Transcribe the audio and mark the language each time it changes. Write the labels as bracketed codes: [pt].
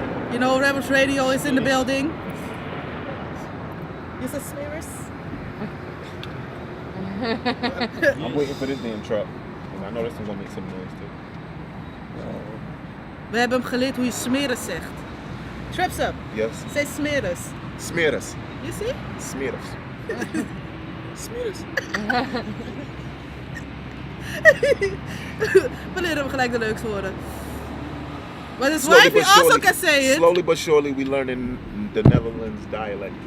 [en] You know, Rebels Radio is in the building. You said smears? I'm waiting for this damn truck. And I know this one's gonna make some noise too. [nl] We hebben hem geleerd hoe je smeres zegt. [en] Tripsup. Yes. Say smeres. Smears. You see? Smears. Smears. [nl] We leren hem gelijk de leukste woorden. [en] But his wife, he also can say it. Slowly but surely, we learning the Netherlands dialect.